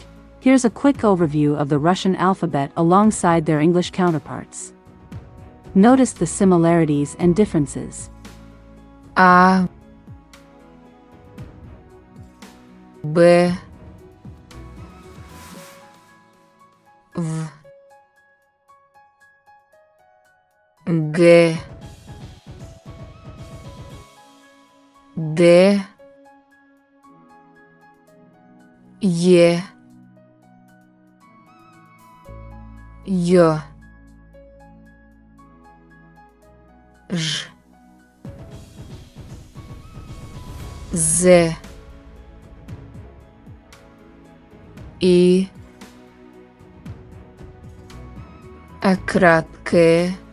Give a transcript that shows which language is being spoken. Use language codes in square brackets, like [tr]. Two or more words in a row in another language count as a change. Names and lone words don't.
[en] Here's a quick overview of the Russian alphabet alongside their English counterparts. Notice the similarities and differences. A, B, V, G, D, [ru] Е, Й, Ж, З, І, кратке,